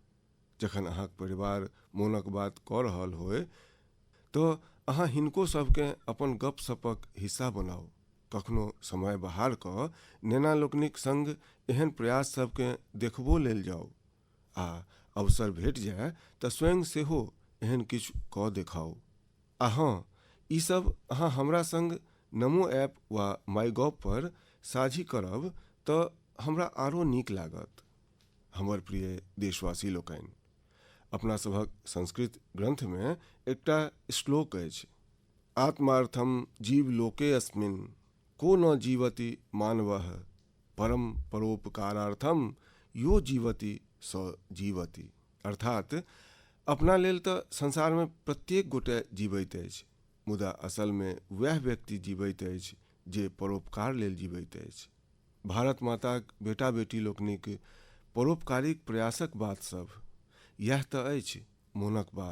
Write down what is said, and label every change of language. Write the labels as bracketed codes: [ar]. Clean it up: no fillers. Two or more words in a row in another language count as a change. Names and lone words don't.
[mai] जखन अहाँक परिवार मोनक बात कऽ रहल होय तऽ अहाँ हिनको सभकेँ अपन गपसपक हिस्सा बनाउ। कखनो समय बाहर कऽ नेना लोकनिक संग एहन प्रयास सभकेँ देखबो लेल जाउ आ अवसर भेट जाय तऽ स्वयं सेहो एहन किछु कऽ देखाउ। आ हाँ, ई सब अहाँ हमरा संग नमो ऐप वा माईगॉव पर साझी करब तऽ हमरा आरो नीक लागत। हमर प्रिय देशवासी लोकनि, अपना सभक संस्कृत ग्रंथमे एकटा श्लोक अछि, [sa] आत्मार्थम जीव लोके अस्मिन् को न जीवति मानवः परम परोपकारार्थम यो जीवति स जीवति। [mai] अर्थात अपना लेल तऽ संसारमे प्रत्येक गोटे जीवैत अछि, मुदा असलमे वएह व्यक्ति जीवैत अछि जे परोपकार लेल जीवैत अछि। भारत माताक बेटा बेटी लोकनिक परोपकारिक प्रयासक बात सब, यह तऽ अछि मोनक बात।